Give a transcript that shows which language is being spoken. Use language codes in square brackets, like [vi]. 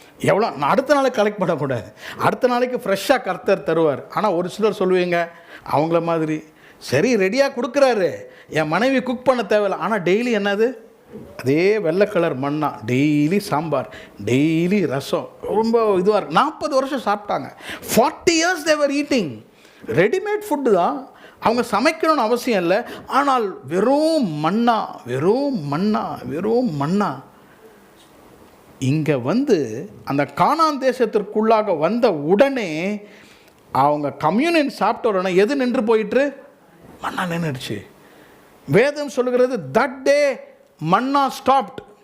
[ta] எவ்வளோ அடுத்த நாளைக்கு கலெக்ட் பண்ணக்கூடாது. அடுத்த நாளைக்கு ஃப்ரெஷ்ஷாக கர்த்தர் தருவார். ஆனால் ஒரு சிலர் சொல்லுவீங்க, அவங்கள மாதிரி சரி ரெடியாக கொடுக்குறாரு, என் மனைவி குக் பண்ண தேவையில்லை, ஆனால் டெய்லி என்னது? அதே வெள்ளை கலர் மண்ணா, டெய்லி சாம்பார், டெய்லி ரசம், ரொம்ப இதுவாக இருக்கு. 40 வருஷம் சாப்பிட்டாங்க. [en] 40 years they were eating readymade food தான். [ta] அவங்க சமைக்கணும்னு அவசியம் இல்லை. ஆனால் வெறும் மண்ணா, வெறும் மண்ணா, வெறும் மண்ணா. இங்கே வந்து அந்த கானான் தேசத்திற்குள்ளாக வந்த உடனே அவங்க கம்யூனியன் சாப்பிட்ட உடனே எது நின்று போயிட்டு? மன்னா நின்றுடுச்சு. வேதம் சொல்லுகிறது, [en] That day manna stopped.